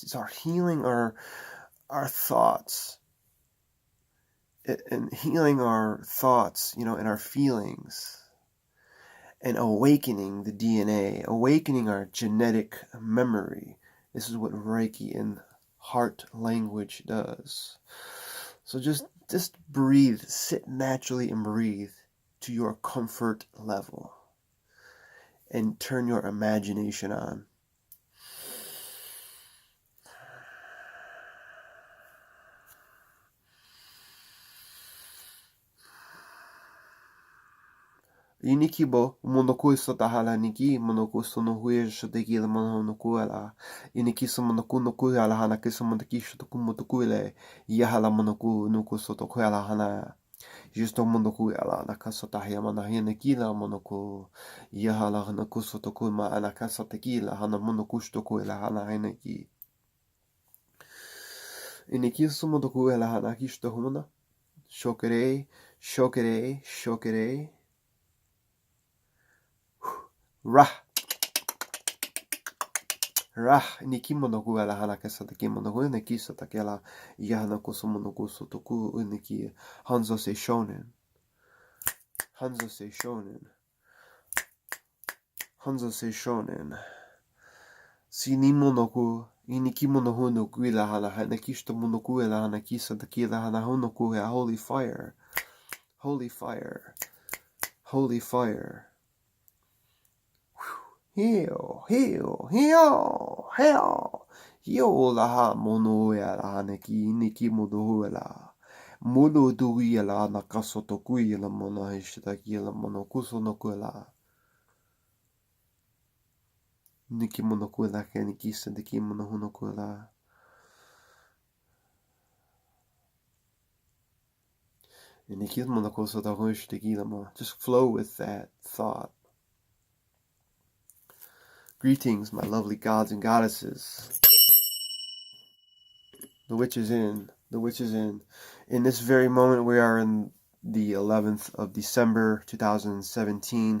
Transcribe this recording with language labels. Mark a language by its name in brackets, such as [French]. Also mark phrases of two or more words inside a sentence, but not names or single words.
[English] It's our healing our thoughts, and healing our thoughts, and our feelings, and awakening the DNA, awakening our genetic memory. This is what Reiki and heart language does. So just breathe, sit naturally and breathe to your comfort level. And turn your imagination on. Inikibo, monoku sotahala niki, monoku sonohuya shotekila monokuela. Inikiso monoku nokuela hana kiso monaki shotoku motokuele. Yahala monoku nuku sotokuela hana. Justo monokuela nakasotahia manahia nekila monoku. Yahala hana kusotokuma anakasotekila hana monokushtokuela hana heneki. Inikiso motokuela hana kishtohumana. Shokere, shokere, shokere. Rah. Niki monoku ala hanakasa taki monoku neki sotakela yahana koso monoku sotoku uniki Hanzo se shonen. Hanzo se shonen. Hanzo se shonen. Sini monoku iniki monoku no kuila hana hanakishito monoku ala hanakisa takila hana honoku ya holy fire. Holy fire. Holy fire. Heal, heal, heal, heal. Heal laha mono ya la neki niki mono la. Mono dui la nakasoto kui la mono hishitaki la mono kuso no kuela. Niki mono kuela ke niki sendiki mono huno kuela. Niki mono kuso to hishitaki la mono. Just flow with that thought. Greetings, my lovely gods and goddesses. The witch is in. The witch is in. In this very moment, we are in the 11th of December, 2017.